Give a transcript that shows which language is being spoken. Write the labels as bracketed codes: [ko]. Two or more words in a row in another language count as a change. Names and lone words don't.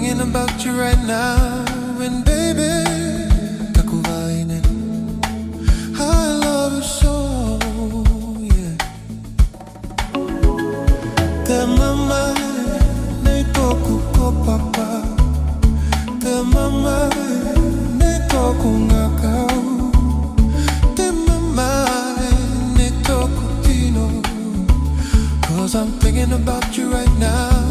[en] about you right now, and baby, [rar] Taku Vaine, [en] I love you so, yeah. [rar] Te mamae, nei toku ko papa. Te mamae, nei toku ngakau. Te mamae, nei toku tino. [en] 'Cause I'm thinking about you right now.